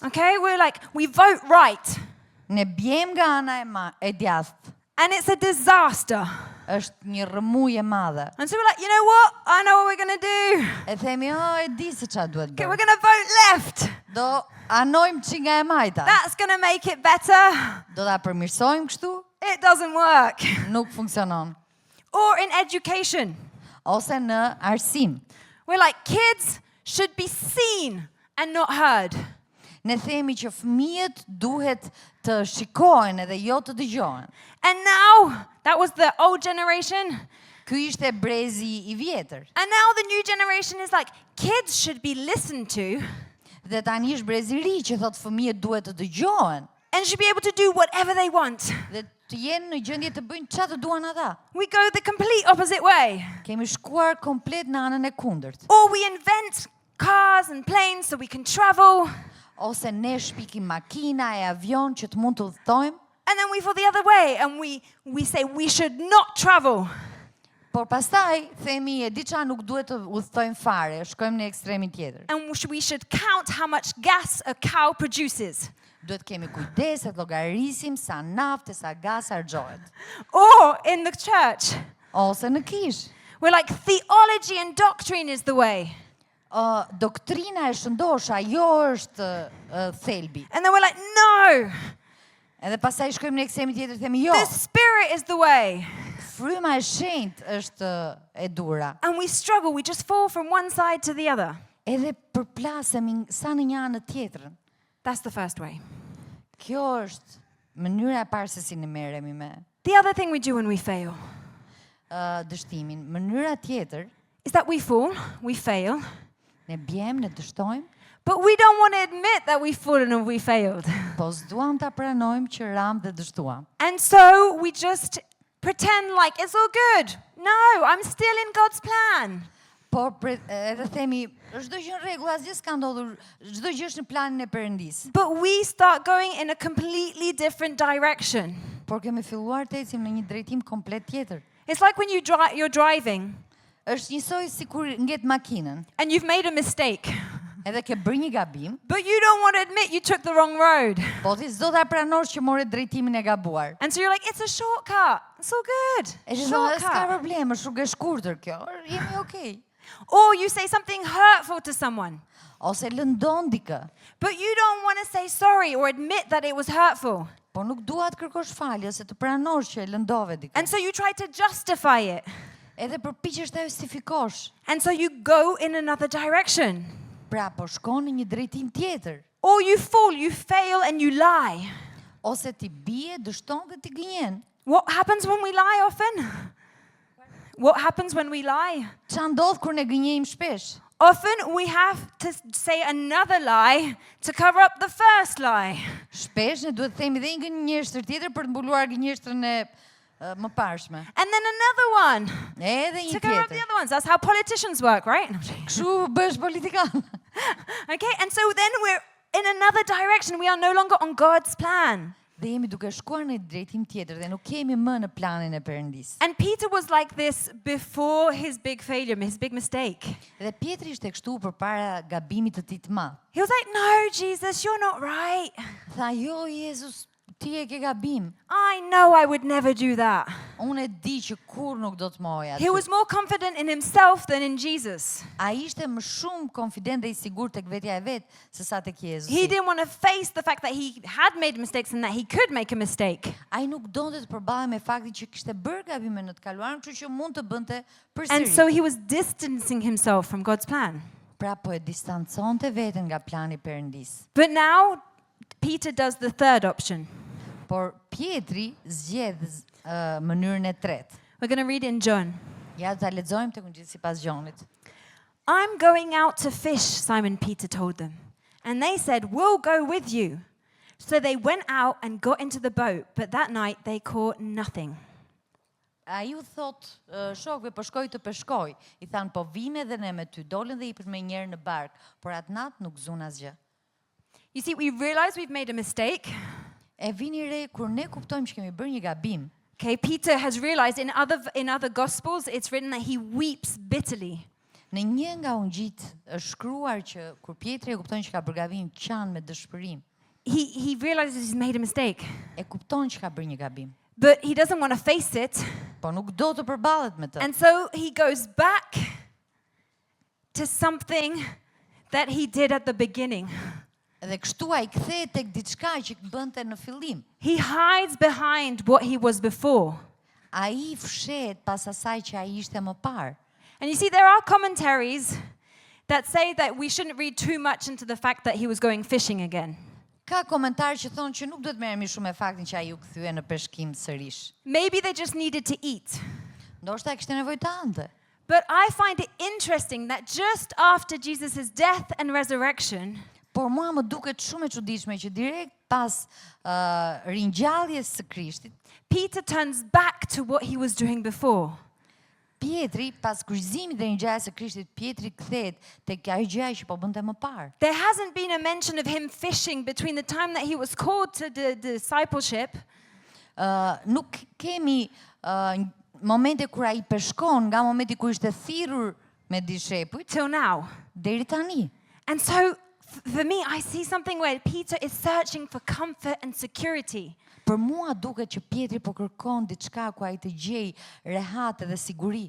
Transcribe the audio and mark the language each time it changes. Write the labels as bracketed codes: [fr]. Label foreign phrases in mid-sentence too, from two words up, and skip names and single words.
[en] Okay, we're like, we vote right, [sq] Ne bjem nga ana e djathtë. [en] and it's a disaster. [sq] Është një rrëmujë e madhe. [en] And so we're like, you know what? I know what we're going to do. [sq] E themi, e di se ç'a duhet [en] Okay, we're [sq] bërë. [en] going to vote left. [sq] Do anojmë që nga e majta. [en] That's going to make it better. [sq] Do ta përmirësojmë kështu? [en] It doesn't work. [sq] Nuk funksionon. [en] Or in education, [sq] Ose në arsim. [en] we're like, kids should be seen and not heard. [sq] Ne themi që fëmijët duhet të shikohen edhe jo të dëgjohen. [en] And now, that was the old generation. [sq] Ky ishte brezi I vjetër. [en] And now the new generation is like, kids should be listened to [sq] Dhe tani është brezi I ri që thotë fëmijët duhet të dëgjohen [en] and should be able to do whatever they want. [sq] dhe të jenë në gjendje të bëjnë çfarë të duan ata. [en] We go the complete opposite way. [sq] Kemi shkuar komplet në anën e kundërt. [en] Or we invent cars and planes so we can travel. [sq] Ose ne shpikim makina e avion që të mund të udhtojmë, [en] And then we fall the other way and we say we should not travel. [sq] por pastaj themi e di çfarë nuk duhet të udhtojmë fare, shkojmë në ekstremin tjetër. [en] And we should count how much gas a cow produces. [sq] Duhet kemi kujdes të llogarisim sa naftë, sa gaz harxohet. [en] Or in the church, [sq] Ose në kish. [en] we're like, theology and doctrine is the way. [sq] Doktrina e shëndosha, jo është thelbi. [en] And then we're like, no, [sq] Edhe pastaj shkojmë në ekstremin tjetër themi jo. [en] the Spirit is the way. [sq] Fryma e shenjtë është e dura. [en] And we struggle, we just fall from one side to the other. [sq] Edhe përplasemi sa në një anë tjetrën. [en] That's the first way. [sq] Kjo është mënyra e parë se si ne merremi me [en] The other thing we do when we fail [sq] dështimin. Mënyra tjetër, [en] is that we fall, we fail, [sq] ne bjem, ne dështojmë, [en] but we don't want to admit that we've fallen and we failed. [sq] po s'duam ta pranojmë që ram dhe dështuam. [en] And so we just pretend like it's all good. No, I'm still in God's plan. [sq] Por edhe themi, çdo gjë në rregull, asgjë s'ka ndodhur, çdo gjë është në planin e Perëndis. [en] But we start going in a completely different direction. [sq] Por kemi filluar të ecim në një drejtim komplet tjetër. [en] It's like when you're driving [sq] Është njësoj sikur ngjet makinën, [en] and you've made a mistake. [sq] Edhe ke bërë një gabim, [en] but you don't want to admit you took the wrong road. [sq] po ti s'do ta pranosh që more drejtimin e gabuar. [en] And so you're like, it's a shortcut. It's all good. [sq] E që s'ka [en] Shortcut. [sq] problem, është rrugë e shkurtër kjo. Jemi okay. [en] Or you say something hurtful to someone, [sq] Ose lëndon dikë, [en] but you don't want to say sorry or admit that it was hurtful. [sq] po nuk dua të kërkosh falje ose të pranosh që e lëndove dikë. [en] And so you try to justify it. [sq] Edhe përpiqesh ta justifikosh. [en] And so you go in another direction. [sq] Pra po shkon në një drejtim tjetër. [en] Or you fall, you fail, and you lie. [sq] Ose ti bie, dështon dhe ti gënjen. [en] What happens when we lie often? What happens when we lie? [sq] Ç'a ndodh kur ne gënjejmë shpesh? [en] Often we have to say another lie to cover up the first lie. [sq] Shpesh ne duhet të themi dhe një gënjeshtër tjetër për të mbuluar gënjeshtrën e më parshme. [en] And then another one [sq] Edhe [en] to [sq] një [en] cover up the [sq] tjetër. [en] other ones. That's how politicians work, right? [sq] Kështu bësh politikan. [en] Okay, and so then we're in another direction. We are no longer on God's plan. [sq] Dhe jemi duke shkuar në drejtim tjetër dhe nuk kemi më në planin e Perëndis. [en] And Peter was like this before his big failure, his big mistake. [sq] Dhe Pietri ishte kështu përpara gabimit të tij të madh. [en] He was like, no, Jesus, you're not right. [sq] Tha, jo Jezus, ti e ke gabim. [en] I know I would never do that. [sq] Unë e di që kur nuk do të moja. [en] He was more confident in himself than in Jesus. [sq] Ai ishte më shumë konfident dhe i sigurt tek vetja e vet se sa tek Jezusi. [en] He didn't want to face the fact that he had made mistakes and that he could make a mistake. [sq] Ai nuk donte të përballej me faktin që kishte bërë gabime në të kaluarën, kështu që mund të bënte [en] And [sq] përsëri. [en] so he was distancing himself from God's plan. [sq] Pra po e distanconte veten nga plani i Perëndis. [en] But now Peter does the third option. [sq] Por Pietri zgjedh mënyrën e tretë. [en] We're going to read in John. [sq] Ja ta lexojmë tek Ungjilli sipas Gjonit. [en] I'm going out to fish, Simon Peter told them. And they said, we'll go with you. So they went out and got into the boat, but that night they caught nothing. [sq] Ai u thot shokëve po shkoj të peshkoj. I than po vime dhe ne me ty. Dolën dhe i me njëherë në bark, por atë natë nuk zun asgjë. [en] You see, we realize we've made a mistake. [sq] E vini re kur ne kuptojmë që kemi bërë një gabim. [en] Okay, Peter has realized in other gospels it's written that he weeps bitterly. [sq] Në një nga ungjit është shkruar që kur Pietri e kupton që ka bërë gabim, qan me dëshpërim. [en] He realizes he's made a mistake, [sq] E kupton që ka bërë një gabim, [en] but he doesn't want to face it. [sq] po nuk do të përballet me të. [en] And so he goes back to something that he did at the beginning. [sq] Dhe kështu ai kthehet tek diçka që bënte në fillim. [en] He hides behind what he was before. [sq] Ai fshehet pas asaj që ai ishte më parë. [en] And you see, there are commentaries that say that we shouldn't read too much into the fact that he was going fishing again. [sq] Ka komentarë që thonë që nuk duhet merremi shumë me faktin që ai u kthye në peshkim sërish. [en] Maybe they just needed to eat. [sq] Ndoshta kishte nevojë të ante. [en] But I find it interesting that just after Jesus' death and resurrection, [sq] Por mua më duket shumë e çuditshme që direkt pas ringjalljes së Krishtit, [en] Peter turns back to what he was doing before. [sq] Pietri, pas kryqëzimit dhe ringjalljes së Krishtit, Pietri kthehet tek ajo gjë që po bënte më parë. [en] There hasn't been a mention of him fishing between the time that he was called to the discipleship [sq] Nuk kemi momente kur ai peshkon, nga momenti kur ishte thirrur me dishepujt [en] till now. [sq] deri tani. [en] And so for me, I see something where Peter is searching for comfort and security. [sq] Për mua duket që Pietri po kërkon diçka ku ai të gjej rehat dhe siguri